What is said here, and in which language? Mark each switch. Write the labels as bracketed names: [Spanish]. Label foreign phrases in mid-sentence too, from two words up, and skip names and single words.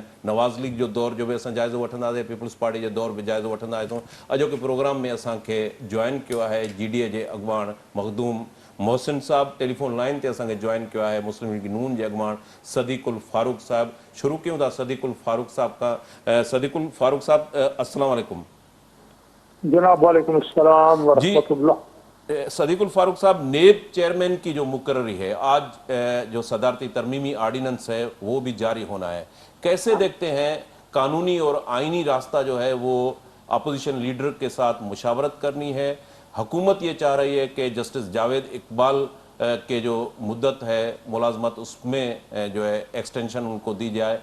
[Sindhi] नवाज़ लीग जो दौर जो बि असां जाइज़ो वठंदासीं, पीपल्स पार्टी जो दौर बि जाइज़ो वठंदा आहियूं। अॼोके प्रोग्राम में असांखे जॉइन कयो आहे GDA जे अॻुवाण मखदूम मोहसिन साहब। [English] telephone line [Sindhi] ते असांखे जॉइन कयो आहे मुस्लिम लीग नून जे अॻुवाण सदीक़ुल फारूक साहब। शुरू कयूं था सदीक़ुल फारूक साहब खां। सदीक़ुल फारूक साहब [Arabic] السلام علیکم. جناب وعلیکم السلام و رحمۃ اللہ. [Urdu] صدیق الفاروق صاحب، نائب چیئرمین کی جو مقرری ہے آج جو صدارتی ترمیمی آرڈیننس ہے وہ بھی جاری ہونا ہے، کیسے دیکھتے ہیں? قانونی اور آئینی راستہ جو ہے وہ [English] opposition leader [Urdu] کے ساتھ مشاورت کرنی ہے. حکومت یہ چاہ رہی ہے کہ جسٹس جاوید اقبال کے جو مدت ہے ملازمت اس میں جو ہے ایکسٹینشن ان کو دی جائے.